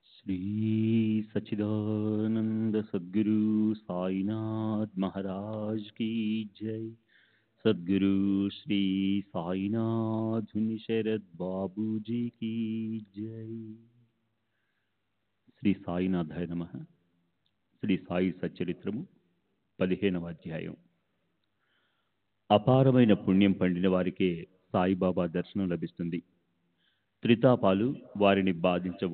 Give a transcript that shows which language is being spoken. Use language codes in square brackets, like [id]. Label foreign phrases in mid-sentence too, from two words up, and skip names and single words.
[hi] श्री सच्चिदानंद सद्गुरु साईनाथ महाराज की जय। सद्गुरु श्री साईनाथ शरद बाबू जी की जय। [sa] శ్రీ సాయినాథాయ నమః. [te] శ్రీ సాయి సచ్చరిత్రము 15వ అధ్యాయం. అపారమైన పుణ్యం పండిన వారికే సాయిబాబా దర్శనం లభిస్తుంది. త్రితాపాలు వారిని బాధించవు.